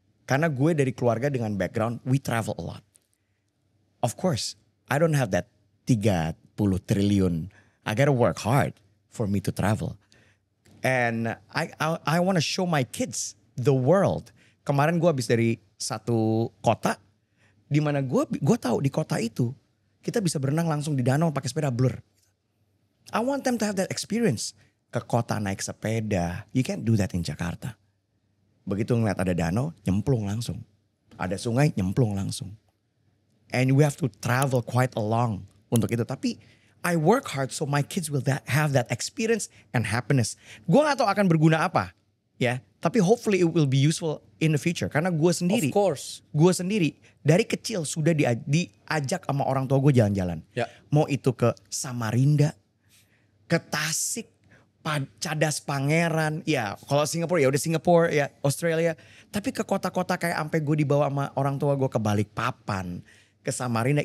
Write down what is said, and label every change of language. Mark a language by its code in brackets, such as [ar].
[id] Karena gue dari keluarga dengan background, [en] we travel a lot. Of course, I don't have that 30 triliun. I gotta work hard for me to travel. And I want to show my kids the world. [id] Kemarin gue habis dari satu kota, di mana gue tahu di kota itu kita bisa berenang langsung di danau pakai sepeda blur. [en] I want them to have that experience. [id] Ke kota naik sepeda, [en] you can't do that in Jakarta. [id] Begitu ngeliat ada danau, nyemplung langsung. Ada sungai, nyemplung langsung. [en] And we have to travel quite a long [id] untuk itu. Tapi [en] I work hard so my kids will have that experience and happiness. [id] Gue gak tahu akan berguna apa. Ya, tapi [en] hopefully it will be useful in the future. [id] Karena gue sendiri. [en] Of course. [id] Gue sendiri dari kecil sudah diajak sama orang tua gue jalan-jalan. Ya. Mau itu ke Samarinda, ke Tasik, Cadas Pangeran. Ya kalau Singapura ya udah Singapura, ya Australia. Tapi ke kota-kota kayak sampai gue dibawa sama orang tua gue ke Balikpapan, ke Samarinda.